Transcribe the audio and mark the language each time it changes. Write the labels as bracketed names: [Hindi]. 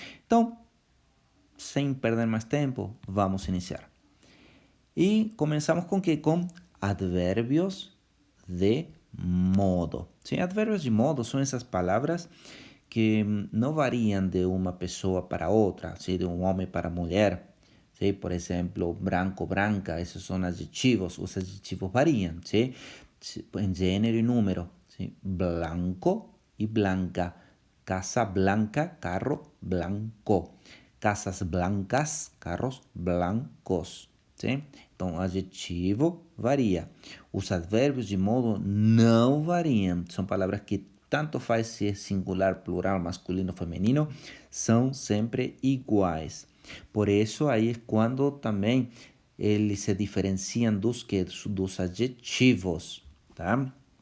[Portuguese] Então, sem perder mais tempo, vamos iniciar. E começamos com que? Com advérbios de modo. Sim, advérbios de modo são essas palavras que não variam de uma pessoa para outra, sim, de um homem para mulher. [Spanish] ¿Sí? Por ejemplo, branco, branca, esos son adjetivos. Los adjetivos varían, ¿sí? En género y número, ¿sí? Blanco y blanca. Casa blanca, carro blanco. Casas blancas, carros blancos, ¿sí? [Portuguese] Então, adjetivo varia. Os advérbios de modo não variam. São palavras que tanto faz se é singular, plural, masculino, feminino, são sempre iguais. Por isso, aí é quando também eles se diferenciam dos adjetivos, tá?